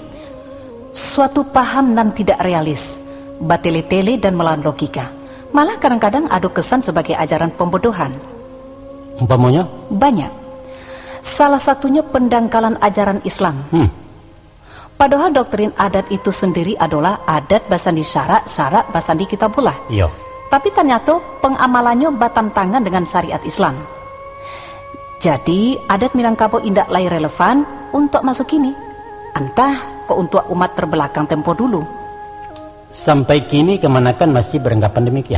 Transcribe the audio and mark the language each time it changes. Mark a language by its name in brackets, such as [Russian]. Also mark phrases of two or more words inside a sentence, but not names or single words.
[Indonesian] Suatu paham nan tidak realis, batele-tele dan melawan logika. Malah kadang-kadang ada kesan sebagai ajaran pembodohan. Umpamanya? Banyak. Salah satunya pendangkalan ajaran Islam. Padahal doktrin adat itu sendiri adalah adat basandi syarak, syarak basandi kitabullah. Iya. Tapi ternyata pengamalannya bertentangan dengan syariat Islam. Jadi adat Minangkabau indak lagi relevan untuk masuk ini. Entah kok untuk umat terbelakang tempo dulu. Sampai kini kemanakan masih beranggapan demikian?